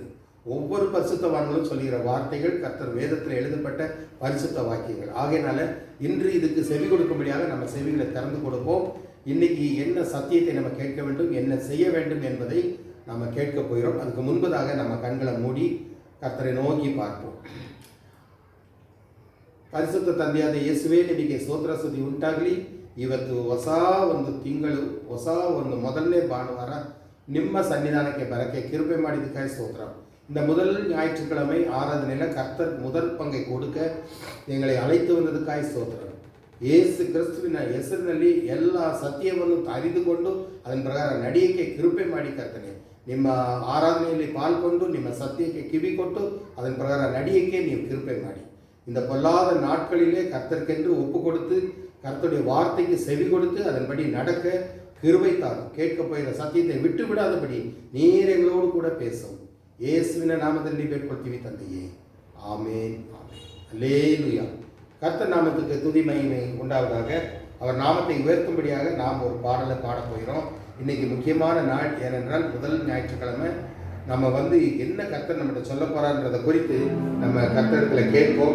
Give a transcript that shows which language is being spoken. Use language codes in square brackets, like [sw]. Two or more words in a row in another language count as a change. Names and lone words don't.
[ta] ஒவ்வொரு பரிசுத்தவான்களும் சொல்கிற வார்த்தைகள் கர்த்தர் வேதத்தில் எழுதப்பட்ட பரிசுத்த வாக்கியங்கள். ஆகையினால இன்று இதுக்கு செவி கொடுக்கும்படியாக நம்ம செவிகளை திறந்து கொடுப்போம். இன்னைக்கு என்ன சத்தியத்தை நம்ம கேட்க வேண்டும், என்ன செய்ய வேண்டும் என்பதை நம்ம கேட்க போகிறோம். அதுக்கு முன்பதாக நம்ம கண்களை மூடி கர்த்தரை நோக்கி பார்ப்போம். [kn] ಪರಿಶುದ್ಧ ತಂದೆಯಾದ ಯೇಸುವೇ, ನಿಮಗೆ ಸ್ತೋತ್ರ ಸ್ತುತಿ ಉಂಟಾಗಲಿ. ಇವತ್ತು ಹೊಸ ಒಂದು ತಿಂಗಳು, ಹೊಸ ಒಂದು ಮೊದಲನೇ ಭಾನುವಾರ ನಿಮ್ಮ ಸನ್ನಿಧಾನಕ್ಕೆ ಬರಕ್ಕೆ கிருபை ಮಾಡಿದ್ದಕ್ಕಾಗಿ ಸ್ತೋತ್ರ. [ta] இந்த முதல் ஞாயிற்றுக்கிழமை ஆராதனையில் கர்த்தர் முதல் பங்கை கொடுக்க எங்களை அழைத்து வந்ததுக்காய் ಸ್ತೋತ್ರ. [kn] ಯೇಸು ಕ್ರಿಸ್ತುವಿನ ಹೆಸರಿನಲ್ಲಿ ಎಲ್ಲ ಸತ್ಯವನ್ನು ಅರಿದುಕೊಂಡು ಅದರ ಪ್ರಕಾರ ನಡೆಯಕ್ಕೆ ಕೃಪೆ ಮಾಡಿ ಕರ್ತನೆ. ನಿಮ್ಮ ಆರಾಧನೆಯಲ್ಲಿ ಪಾಲ್ಗೊಂಡು ನಿಮ್ಮ ಸತ್ಯಕ್ಕೆ ಕಿವಿ ಕೊಟ್ಟು ಅದರ ಪ್ರಕಾರ ನಡೆಯಕ್ಕೆ ನೀವು ಕೃಪೆ ಮಾಡಿ. [ta] இந்த பொல்லாத நாட்களிலே கர்த்தருக்கென்று ஒப்பு கொடுத்து கர்த்தருடைய வார்த்தைக்கு செவி கொடுத்து அதன்படி நடக்க கிருபை தாரும். கேட்க போகிற சத்தியத்தை விட்டு விடாதபடி நீர் எங்களோடு கூட பேசும். இயேசுவின நாமத்தில் [kn] ಬೇಡ್ಕೊಳ್ತೀವಿ ತಂದೆಯೇ, [ta] ஆமென், ஆமென், அல்லேலூயா. கர்த்தர் நாமத்துக்கு துதி மகிமை உண்டாவதாக. அவர் நாமத்தை உயர்த்தும்படியாக நாம் ஒரு பாடலை பாடப் போகிறோம். இன்னைக்கு முக்கியமான நாள். ஏனென்றால் முதல் ஞாயிற்றுக்கிழமை நம்ம என்ன கர்த்தர் நம்மகிட்ட சொல்ல போறான்றதை குறித்து நம்ம கர்த்தர்களை கேட்போம்.